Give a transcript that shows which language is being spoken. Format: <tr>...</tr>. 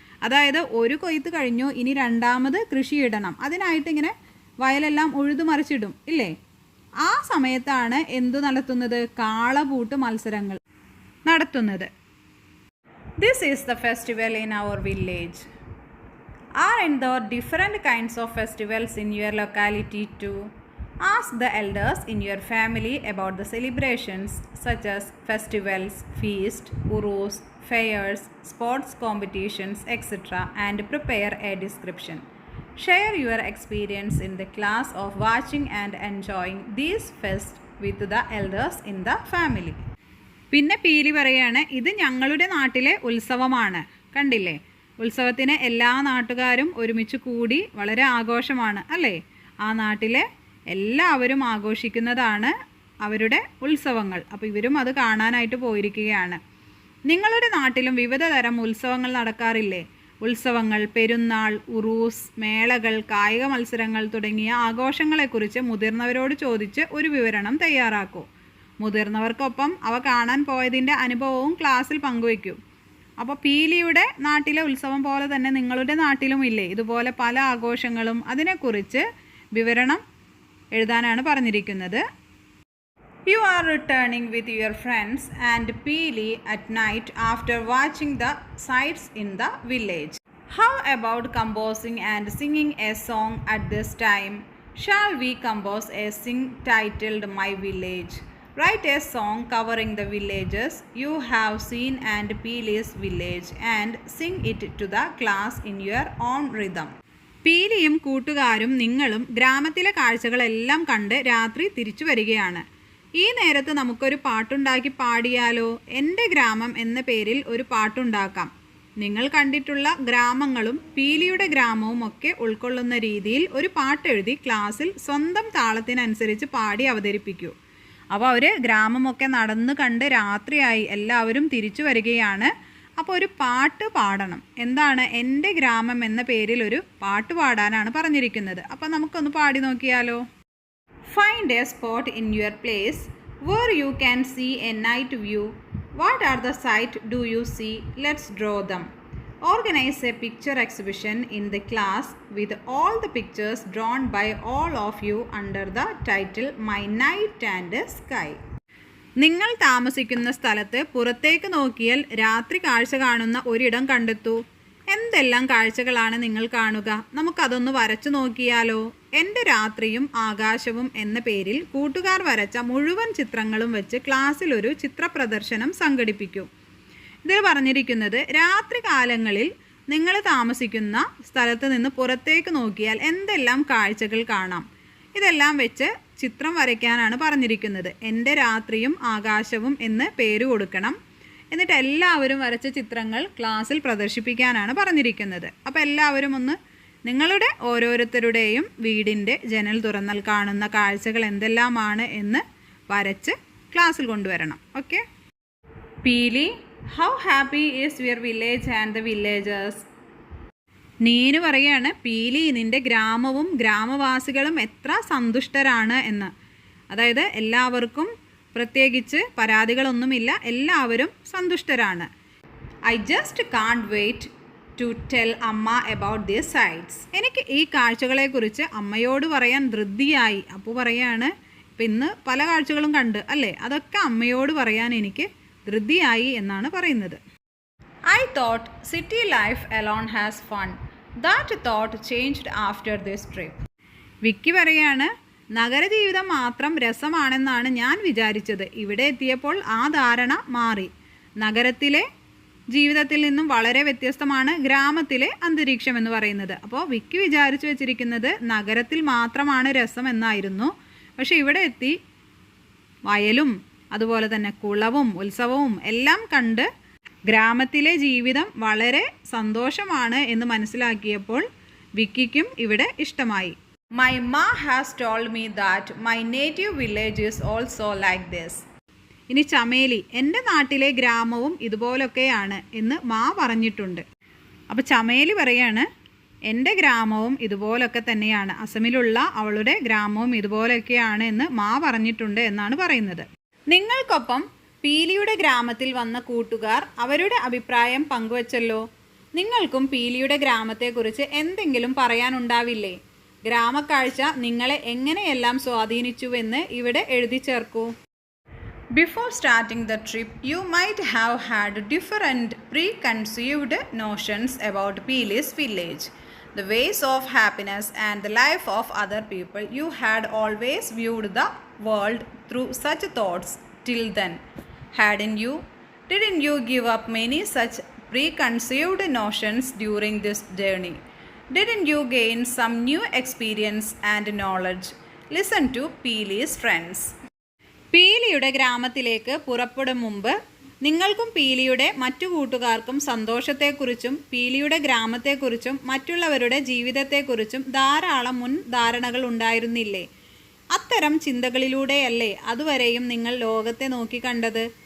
<ml>അതായത് ഒരു കൊയ്ത്ത് കഴിഞ്ഞു, ഇനി രണ്ടാമത് കൃഷിയിടണം. അതിനായിട്ട് ഇങ്ങനെ വയലെല്ലാം ഉഴുതുമറിച്ചിടും ഇല്ലേ? ആ സമയത്താണ് എന്തു നടത്തുന്നത്? കാളപൂട്ട് മത്സരങ്ങൾ നടത്തുന്നത്.</ml> <en>This is the festival in our village. Aren't there different kinds of festivals in your locality too? Ask the elders in your family about the celebrations such as festivals, feasts, urus, fairs, sports competitions, etc. and prepare a description. Share your experience in the class of watching and enjoying these fests with the elders in the family.</en> <ml>പിന്നെ പീലി പറയാണ്, ഇത് ഞങ്ങളുടെ നാട്ടിലെ ഉത്സവമാണ്. കണ്ടില്ലേ? ഉത്സവത്തിന് എല്ലാ നാട്ടുകാരും ഒരുമിച്ച് കൂടി വളരെ ആഘോഷമാണ് അല്ലേ? ആ നാട്ടിലെ എല്ലാവരും ആഘോഷിക്കുന്നതാണ് അവരുടെ ഉത്സവങ്ങൾ. അപ്പോൾ ഇവരും അത് കാണാനായിട്ട് പോയിരിക്കുകയാണ്. നിങ്ങളുടെ നാട്ടിലും വിവിധ തരം ഉത്സവങ്ങൾ നടക്കാറില്ലേ? ഉത്സവങ്ങൾ, പെരുന്നാൾ, ഉറൂസ്, മേളകൾ, കായിക മത്സരങ്ങൾ തുടങ്ങിയ ആഘോഷങ്ങളെക്കുറിച്ച് മുതിർന്നവരോട് ചോദിച്ച് ഒരു വിവരണം തയ്യാറാക്കൂ. മുതിർന്നവർക്കൊപ്പം അവ കാണാൻ പോയതിൻ്റെ അനുഭവവും ക്ലാസ്സിൽ പങ്കുവയ്ക്കൂ. അപ്പോൾ പീലിയുടെ നാട്ടിലെ ഉത്സവം പോലെ തന്നെ നിങ്ങളുടെ നാട്ടിലും ഇല്ലേ ഇതുപോലെ പല ആഘോഷങ്ങളും? അതിനെക്കുറിച്ച് വിവരണം എഴുതാനാണ് പറഞ്ഞിരിക്കുന്നത്.</ml> <en>You are returning with your friends and Peely at night after watching the sights in the village. How about composing and singing a song at this time? Shall we compose a sing titled My Village? Write a song covering the villages you have seen and Peely's village and sing it to the class in your own rhythm.</en> <ml>പീലിയും കൂട്ടുകാരും നിങ്ങളും ഗ്രാമത്തിലെ കാഴ്ചകളെല്ലാം കണ്ട് രാത്രി തിരിച്ചു വരികയാണ്. ഈ നേരത്ത് നമുക്കൊരു പാട്ടുണ്ടാക്കി പാടിയാലോ? എൻ്റെ ഗ്രാമം എന്ന പേരിൽ ഒരു പാട്ടുണ്ടാക്കാം. നിങ്ങൾ കണ്ടിട്ടുള്ള ഗ്രാമങ്ങളും പീലിയുടെ ഗ്രാമവും ഒക്കെ ഉൾക്കൊള്ളുന്ന രീതിയിൽ ഒരു പാട്ടെഴുതി ക്ലാസ്സിൽ സ്വന്തം താളത്തിനനുസരിച്ച് പാടി അവതരിപ്പിക്കൂ. അപ്പോൾ അവർ ഗ്രാമമൊക്കെ നടന്ന് കണ്ട് രാത്രിയായി, എല്ലാവരും തിരിച്ചു വരികയാണ്. അപ്പോൾ ഒരു പാട്ട് പാടണം. എന്താണ്? എൻ്റെ ഗ്രാമം എന്ന പേരിൽ ഒരു പാട്ട് പാടാനാണ് പറഞ്ഞിരിക്കുന്നത്. അപ്പോൾ നമുക്കൊന്ന് പാടി നോക്കിയാലോ?</ml> <en>Find a spot in your place where you can see a night view. What are the sights do you see? Let's draw them. Organize a picture exhibition in the class with all the pictures drawn by all of you under the title My Night and Sky.</en> <ml>നിങ്ങൾ താമസിക്കുന്ന സ്ഥലത്ത് പുറത്തേക്ക് നോക്കിയാൽ രാത്രി കാഴ്ച കാണുന്ന ഒരിടം കണ്ടെത്തൂ. എന്തെല്ലാം കാഴ്ചകളാണ് നിങ്ങൾ കാണുക? നമുക്കതൊന്ന് വരച്ചു നോക്കിയാലോ? എൻ്റെ രാത്രിയും ആകാശവും എന്ന പേരിൽ കൂട്ടുകാർ വരച്ച മുഴുവൻ ചിത്രങ്ങളും വെച്ച് ക്ലാസ്സിൽ ഒരു ചിത്ര പ്രദർശനം സംഘടിപ്പിക്കൂ. ഇതിൽ പറഞ്ഞിരിക്കുന്നത് രാത്രി കാലങ്ങളിൽ നിങ്ങൾ താമസിക്കുന്ന സ്ഥലത്ത് നിന്ന് പുറത്തേക്ക് നോക്കിയാൽ എന്തെല്ലാം കാഴ്ചകൾ കാണാം. ഇതെല്ലാം വെച്ച് ചിത്രം വരയ്ക്കാനാണ് പറഞ്ഞിരിക്കുന്നത്. എൻ്റെ രാത്രിയും ആകാശവും എന്ന് പേര് കൊടുക്കണം. എന്നിട്ട് എല്ലാവരും വരച്ച ചിത്രങ്ങൾ ക്ലാസ്സിൽ പ്രദർശിപ്പിക്കാനാണ് പറഞ്ഞിരിക്കുന്നത്. അപ്പോൾ എല്ലാവരും ഒന്ന് നിങ്ങളുടെ ഓരോരുത്തരുടെയും വീടിൻ്റെ ജനൽ തുറന്നാൽ കാണുന്ന കാഴ്ചകൾ എന്തെല്ലാമാണ് എന്ന് വരച്ച് ക്ലാസ്സിൽ കൊണ്ടുവരണം. Okay.</ml> <en>Peeli, how happy is your village and the villagers?</en> <ml>Neenu പറയാണ്, പീലി, നിൻ്റെ ഗ്രാമവും ഗ്രാമവാസികളും എത്ര സന്തുഷ്ടരാണ് എന്ന്. അതായത് എല്ലാവർക്കും പ്രത്യേകിച്ച് പരാതികളൊന്നുമില്ല, എല്ലാവരും സന്തുഷ്ടരാണ്.</ml> <en>I just can't wait to tell അമ്മ about these sights.</en> <ml>എനിക്ക് ഈ കാഴ്ചകളെക്കുറിച്ച് അമ്മയോട് പറയാൻ ധൃതിയായി. അപ്പോൾ പറയാണ്, ഇപ്പം ഇന്ന് പല കാഴ്ചകളും കണ്ട് അല്ലേ, അതൊക്കെ അമ്മയോട് പറയാൻ എനിക്ക് ധൃതിയായി എന്നാണ് പറയുന്നത്.</ml> <en>I thought city life alone has fun. That thought changed after this trip.</en> <ml>വിക്കി പറയാണ്, നഗരജീവിതം മാത്രം രസമാണെന്നാണ് ഞാൻ വിചാരിച്ചത്. ഇവിടെ എത്തിയപ്പോൾ ആ ധാരണ മാറി. നഗരത്തിലെ ജീവിതത്തിൽ നിന്നും വളരെ വ്യത്യസ്തമാണ് ഗ്രാമത്തിലെ അന്തരീക്ഷം എന്ന് പറയുന്നത്. അപ്പോൾ വിക്കി വിചാരിച്ചു വെച്ചിരിക്കുന്നത് നഗരത്തിൽ മാത്രമാണ് രസം എന്നായിരുന്നു. പക്ഷേ ഇവിടെ എത്തി വയലും അതുപോലെ തന്നെ കുളവും ഉത്സവവും എല്ലാം കണ്ട് ഗ്രാമത്തിലെ ജീവിതം വളരെ സന്തോഷമാണ് എന്ന് മനസ്സിലാക്കിയപ്പോൾ വിക്കിക്കും ഇവിടെ ഇഷ്ടമായി.</ml> <en>My ma has told me that my native village is also like this.</en> <ml>ഇനി ചമേലി, എൻ്റെ നാട്ടിലെ ഗ്രാമവും ഇതുപോലൊക്കെയാണ് എന്ന് മാ പറഞ്ഞിട്ടുണ്ട്. അപ്പോൾ ചമേലി പറയാണ്, എൻ്റെ ഗ്രാമവും ഇതുപോലൊക്കെ തന്നെയാണ്, അസമിലുള്ള അവളുടെ ഗ്രാമവും ഇതുപോലൊക്കെയാണ് എന്ന് മാ പറഞ്ഞിട്ടുണ്ട് എന്നാണ് പറയുന്നത്. നിങ്ങൾക്കൊപ്പം പീലിയുടെ ഗ്രാമത്തിൽ വന്ന കൂട്ടുകാർ അവരുടെ അഭിപ്രായം പങ്കുവച്ചല്ലോ. നിങ്ങൾക്കും പീലിയുടെ ഗ്രാമത്തെക്കുറിച്ച് എന്തെങ്കിലും പറയാനുണ്ടാവില്ലേ? ഗ്രാമക്കാഴ്ച നിങ്ങളെ എങ്ങനെയെല്ലാം സ്വാധീനിച്ചുവെന്ന് ഇവിടെ എഴുതി ചേർക്കൂ.</ml> <en>Before starting the trip, you might have had different preconceived notions about Pili's village, the ways of happiness and the life of other people. You had always viewed the world through such thoughts till then, hadn't you? Didn't you give up many such preconceived notions during this journey? Didn't you gain some new experience and knowledge? Listen to Pili's friends.</en> <ml>പീലിയുടെ ഗ്രാമത്തിലേക്ക് പുറപ്പെടും മുമ്പ് നിങ്ങൾക്കും പീലിയുടെ മറ്റു കൂട്ടുകാർക്കും സന്തോഷത്തെക്കുറിച്ചും പീലിയുടെ ഗ്രാമത്തെക്കുറിച്ചും മറ്റുള്ളവരുടെ ജീവിതത്തെക്കുറിച്ചും ധാരാളം മുൻധാരണകൾ ഉണ്ടായിരുന്നില്ലേ? അത്തരം ചിന്തകളിലൂടെയല്ലേ അതുവരെയും നിങ്ങൾ ലോകത്തെ നോക്കിക്കണ്ടത്?</ml>